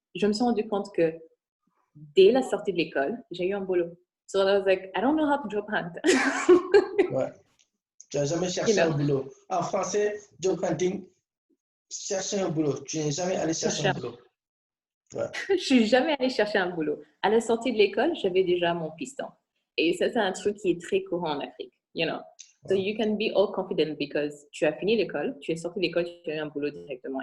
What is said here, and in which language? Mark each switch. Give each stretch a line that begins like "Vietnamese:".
French: Je me suis rendu compte que dès la sortie de l'école, j'ai eu un boulot.
English: So I was like, I don't know how to job hunt.
French: Ouais. Tu n'as jamais cherché un boulot. En français, job hunting, chercher un boulot. Tu n'es jamais allé chercher un boulot. Ouais. Je suis jamais allée chercher un boulot. À la sortie de l'école, j'avais déjà mon piston. Et ça, c'est un truc qui est très courant en Afrique,
English: So you can be all confident
French: because tu as fini l'école, tu es sorti de l'école, tu as eu un boulot directement.